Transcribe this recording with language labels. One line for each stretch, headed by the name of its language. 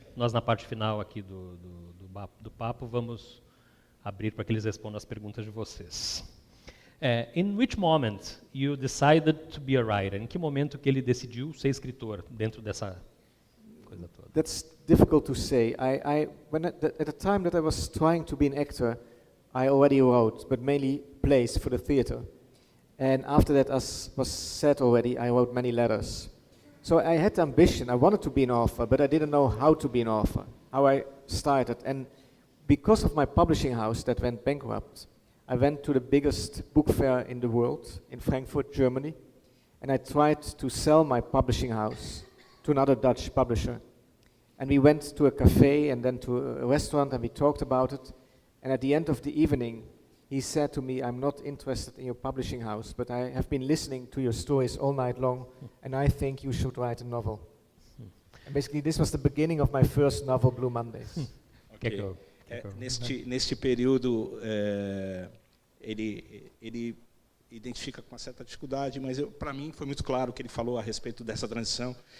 Portuguese: Nós, na parte final aqui do papo, vamos abrir para que eles respondam as perguntas de vocês.
English: In which moment you decided to be a writer?
Portuguese: Em que momento que ele decidiu ser escritor dentro dessa coisa toda?
English: That's difficult to say. At the time that I was trying to be an actor, I already wrote, but mainly plays for the theater. And after that, as was said already, I wrote many letters. So I had the ambition. I wanted to be an author, but I didn't know how to be an author, how I started. And because of my publishing house that went bankrupt, I went to the biggest book fair in the world, in Frankfurt, Germany, and I tried to sell my publishing house to another Dutch publisher. And we went to a cafe and then to a restaurant and we talked about it. And at the end of the evening, he said to me, I'm not interested in your publishing house, but I have been listening to your stories all night long, and I think you should write a novel. And basically, this was the beginning of my first novel, Blue Mondays. Okay.
Portuguese: Neste período, ele identifica com uma certa dificuldade, mas para mim foi muito claro que ele falou a respeito dessa transição.